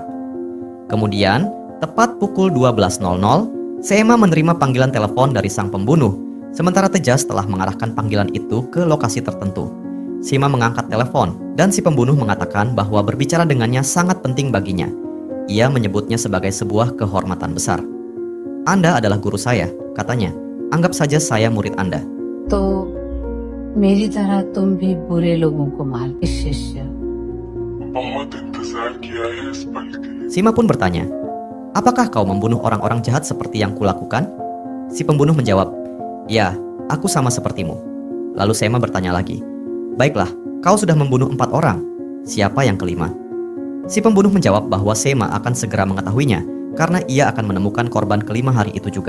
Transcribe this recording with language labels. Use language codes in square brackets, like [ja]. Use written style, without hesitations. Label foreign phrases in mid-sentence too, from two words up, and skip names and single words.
[id] Kemudian, tepat pukul 12.00, Seema menerima panggilan telepon dari sang pembunuh, sementara Tejas telah mengarahkan panggilan itu ke lokasi tertentu. Seema mengangkat telepon, dan si pembunuh mengatakan bahwa berbicara dengannya sangat penting baginya. Ia menyebutnya sebagai sebuah kehormatan besar. "Anda adalah guru saya," katanya. "Anggap saja saya murid Anda." [hi] तो मेरी तरह तुम भी बुरे लोगों को मार के शिष्य। बहुत इंतजार किया है इस पल के लिए। [id] Seema pun bertanya, "Apakah kau membunuh orang-orang jahat seperti yang kulakukan?" Si pembunuh menjawab, "Ya, aku sama sepertimu." Lalu Seema bertanya lagi, "Baiklah, kau sudah membunuh 4 orang. Siapa yang kelima?" Si pembunuh menjawab bahwa Seema akan segera mengetahuinya karena ia akan menemukan korban kelima hari itu juga.